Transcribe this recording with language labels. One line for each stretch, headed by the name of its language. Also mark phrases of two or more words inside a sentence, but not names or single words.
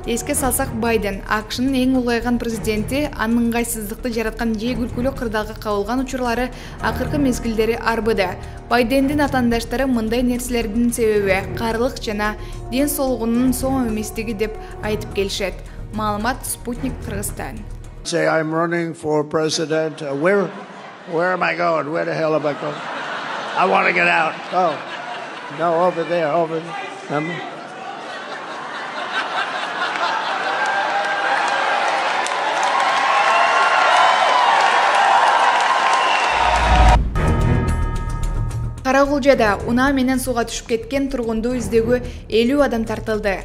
Kyrgyz: Эске салсак, Байден АКШнын эң улгайган президенти, анын ыңгайсыздыкты жараткан же күлкүлүү кырдаалга кабылган учурлары акыркы мезгилдери арбыды. Байдендин атаандаштары мындай нерселердин себеби карылык жана ден соолугунун соң эместиги деп айтып келишет. Маалымат Спутник Кыргызстан.
English: Say I'm running for president. Where am I going? Where the hell am I going? I want to get out. Oh, no, over there, over there.
Kyrgyz: Карагулжада унаа менен сууга түшүп кеткен тургунду издөөгө 50 адам тартылды.